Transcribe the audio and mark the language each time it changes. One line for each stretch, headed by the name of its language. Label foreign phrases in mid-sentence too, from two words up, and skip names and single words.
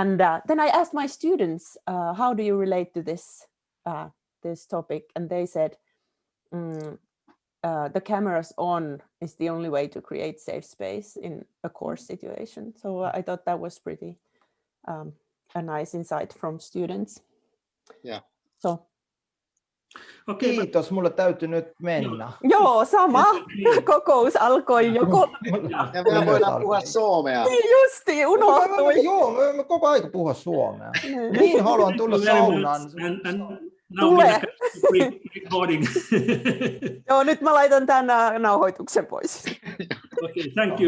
English: And then I asked my students, how do you relate to this topic? And they said, the cameras on is the only way to create safe space in a course situation. So I thought that was pretty a nice insight from students. Yeah. So.
Finnish: Okay, kiitos, mulle täytyy nyt mennä. Joo, sama. Kokous alkoi jo 3. Ja me voidaan puhua suomea. Justi, unohtui. Joo, me koko aika puhua suomea. Niin haluan tulla saunaan. Tule. Joo, nyt mä laitan tämän nauhoituksen pois.
English: Okay, thank you.